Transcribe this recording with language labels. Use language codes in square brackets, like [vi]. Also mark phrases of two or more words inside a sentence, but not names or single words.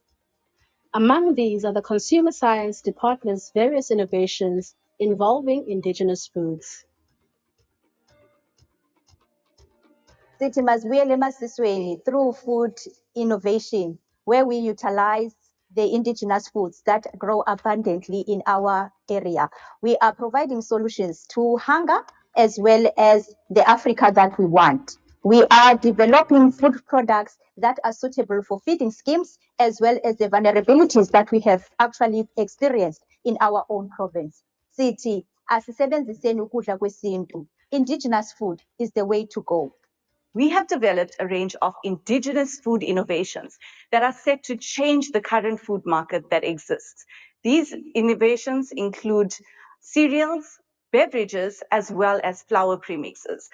[en] Among these are the Consumer Science Department's various innovations involving indigenous foods. [zu] Sithi masibuyele emasisweni [en] through food innovation, where we utilize the indigenous foods that grow abundantly in our area. We are providing solutions to hunger as well as the Africa that we want. We are developing food products that are suitable for feeding schemes as well as the vulnerabilities that we have actually experienced in our own province. [zu] Sithi asisebenziseni ukudla kwesintu. [en] Indigenous food is the way to go. We have developed a range of indigenous food innovations that are set to change the current food market that exists. These innovations include cereals, beverages, as well as flour premixes.